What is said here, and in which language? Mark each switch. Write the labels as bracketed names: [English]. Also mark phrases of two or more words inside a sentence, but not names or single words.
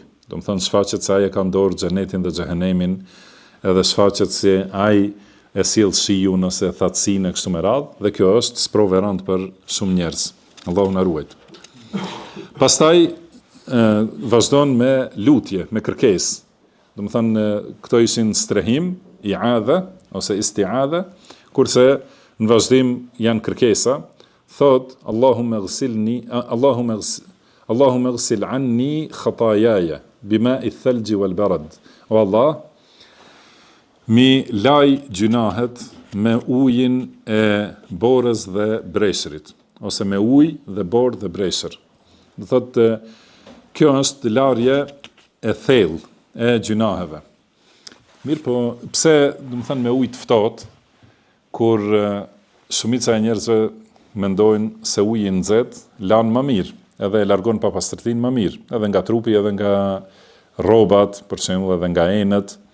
[Albanian] Do të thonë shfaqet se ai e ka dorë xhenetin dhe xhehenemin, edhe shfaqet se ai e sjell shiun ose thatësinë kështu me radhë, dhe kjo është sprovë e rëndë për shumë njerëz. Allahu na ruaj. Pastaj vazhdon me lutje, me kërkesë. Do të thonë këto ishin strehim, i'adha ose isti'adha, kurse në vazhdim janë kërkesa. [Arabic] Thot اللهم اغسل عني خطاياي بماء الثلج والبرد. [Albanian] O Allah, mi laj gjunahet me ujin e borës dhe breshërit, ose me ujë dhe borë dhe breshër. Do thotë kjo është larje e thellë e gjunaheve. Mirë po, pse do të thënë me ujë të ftohtë, kur shumica e njerëzve mendojnë se uji i nxehtë lan më mirë, edhe e largon papastërtinë më mirë, edhe nga trupi, edhe nga rrobat, për shembull, edhe nga enët.